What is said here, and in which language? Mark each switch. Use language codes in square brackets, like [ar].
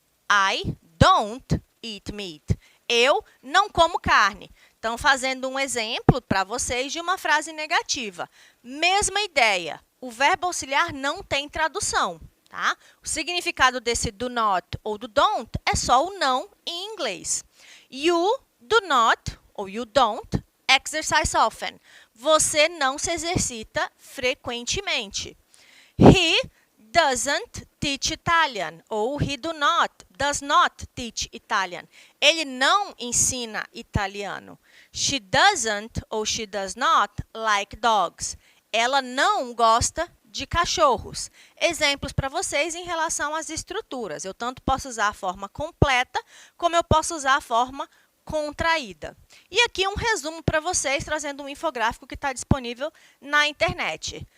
[en] I don't eat meat. [pt] Eu não como carne. Então, fazendo um exemplo para vocês de uma frase negativa. Mesma ideia. O verbo auxiliar não tem tradução. Tá? O significado desse do not ou do don't é só o não em inglês. [en] You do not, ou you don't, exercise often. [pt] Você não se exercita frequentemente. [en] He doesn't teach Italian, ou he does not teach Italian. [pt] Ele não ensina italiano. [en] She doesn't, ou she does not, like dogs. [pt] Ela não gosta de cachorros. Exemplos para vocês em relação às estruturas. Eu tanto posso usar a forma completa, como eu posso usar a forma contraída. E aqui um resumo para vocês, trazendo um infográfico que está disponível na internet.